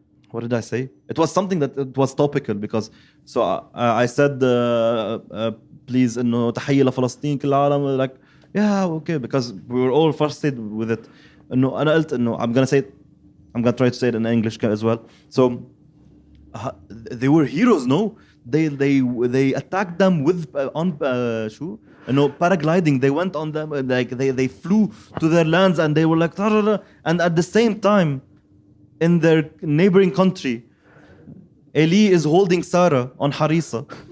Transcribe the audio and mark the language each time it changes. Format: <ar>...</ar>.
<en>what did I say? It was something that it was topical because... So I said, please,</en> <ar>إنه تحية لفلسطين كل العالم.</ar> <en>Like, yeah, okay, because we were all frustrated with it.</en> <ar>إنه أنا قلت إنه</ar> <en>I'm gonna try to say it in English as well. So they were heroes, no? They attacked them with paragliding. They went on them like they flew to their lands and they were like and at the same time in their neighboring country, Eli is holding Sarah on Harissa.</en>